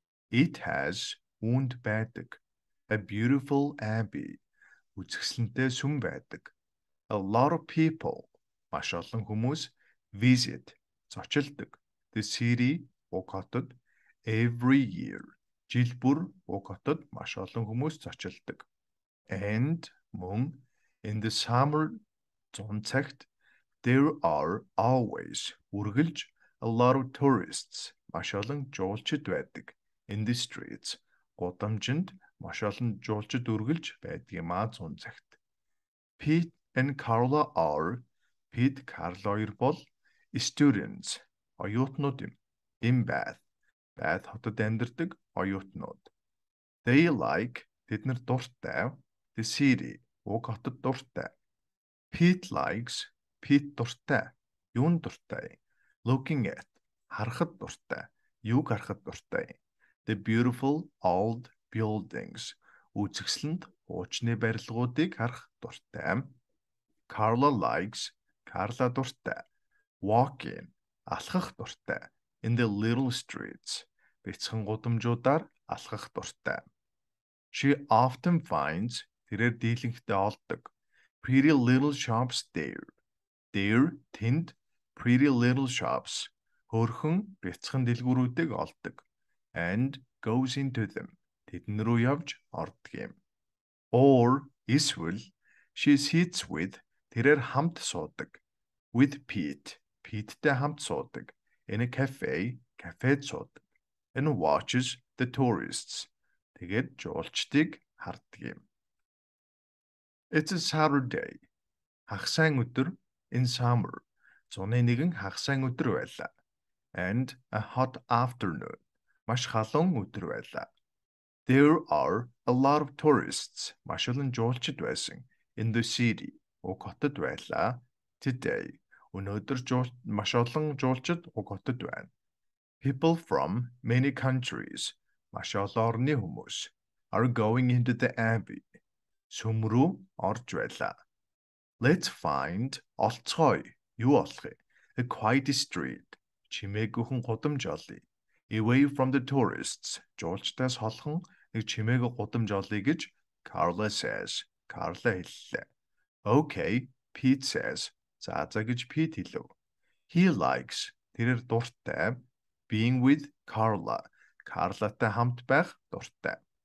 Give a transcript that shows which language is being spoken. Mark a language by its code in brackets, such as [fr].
[en] It has [mn] үүнд байдаг. [en] A beautiful abbey. [mn] Үзэсгэлэнтэй сүм байдаг. [en] A lot of people. [mn] Маш олон хүмүүс [en] visit. [mn] Зочилдог. [en] The city [mn] уг хотод [en] every year. [mn] Жил бүр уг хотод маш олон хүмүүс зочилдог. [en] And [mn] мөн [en] in the summer [mn] зун цагт [en] there are always [mn] үргэлж [en] a lot of tourists [mn] маш олон жуулчид байдаг. [en] In the streets [mn] гудамжинд маш олон жуулчид үргэлж байдгиймаа зун цагт. [en] Pete and Carla are Pete Carla [mn] хоёр бол [en] students [mn] оюутнууд юм. [en] In Bath [mn] Bath хотод амьдардаг оюутнууд. [en] They like [mn] тэд нар дуртай [en] the city [mn] уг хотод дуртай. [en] Pete likes [mn] Pete дуртай юунд дуртай? [en] Looking at [mn] харахад дуртай юуг харахад дуртай? [en] The beautiful old buildings [mn] үзэсгэлэнт хуучны барилгуудыг харах дуртай. [en] Carla likes [mn] Carla дуртай [en] walking [mn] алхах дуртай [en] in the little streets [mn] бяцхан гудамжуудаар алхах дуртай. [en] She often finds [mn] тэрээр дийлэнхтэй олдог [en] pretty little shops there. There [mn] тэнд [en] pretty little shops [mn] хөөрхөн бяцхан дэлгүүрүүдийг олдог [en] and goes into them [mn] тэдэн рүү явж ордог юм. [en] Or [mn] эсвэл [en] she sits with [mn] тэрээр хамт суудаг [en] with Pete [mn] Peteтэй хамт суудаг [en] in a cafe [mn] кафед суудаг [en] and watches the tourists [mn] тэгээд жуулчдыг хардаг юм. [en] It's a Saturday. [mn] Хагасан өдөр [en] in summer. [mn] Зуны нэгэн хагасан өдөр байлаа. [en] And a hot afternoon. [mn] Маш халуун өдөр байлаа. [en] There are a lot of tourists. [mn] Маш олон жуулчид байсан. [en] In the city. [mn] Уг хотод байлаа. [en] Today. [mn] Өнөөдөр маш олон жуулчид уг хотод байна. [en] People from many countries. [mn] Маш олон орны хүмүүс [en] are going into the abbey. [mn] Сүм рүү орж байлаа. [en] Let's find [mn] олцгоё. Юу олох вэ? [en] A quiet street. [mn] Чимээгүйхэн гудамж олъё. [en] Away from the tourists. [mn] Жуулчдаас холхон нэг чимээгүй гудамж олъё гэж [en] Carla says. [mn] Carla хэллээ. [en] Okay, Pete says. [mn] За гэж Pete хэлв. [en] He likes. [mn] Тэрээр дуртай [en] being with Carla. [mn] Carlaтай хамт байх дуртай.